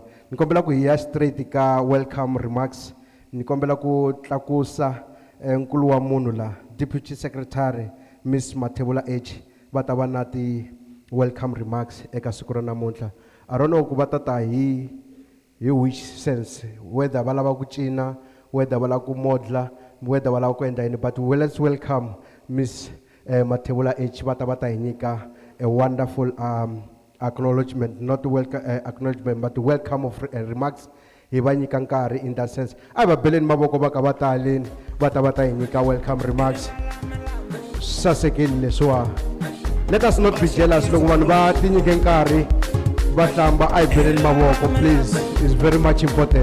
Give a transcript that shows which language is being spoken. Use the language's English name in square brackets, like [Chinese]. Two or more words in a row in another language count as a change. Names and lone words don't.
[Tsonga] Ni kombela ku hi ya straight ka [English] welcome remarks. [Tsonga] Ni kombela ku tlakusa nkulu wa munhu la, [English] Deputy Secretary [Tsonga] Miss Mathebula H va ta va na ti [English] welcome remarks [Tsonga] eka siku ra namuntlha. [English] I don't know [Tsonga] ku va ta ta hi [English] which sense, [Tsonga] whether va lava ku cina, whether va lava ku modla, whether va lava ku endla yini, [English] but let's welcome Miss Mathebula H [Tsonga] va ta hi nyika [English] a wonderful acknowledgement, not welcome acknowledgement, but welcome of remarks. [Tsonga] Hi va nyika nkarhi [English] in that sense. [Tsonga] A va beleni mavoko va ka va taleni va ta hi nyika [English] welcome remarks. [Tsonga] Sasekile leswa. [English] Let us not be jealous [Tsonga] loko vanhu va ti nyike nkarhi va hlamba a hi beleni mavoko please. [English] It's very much important.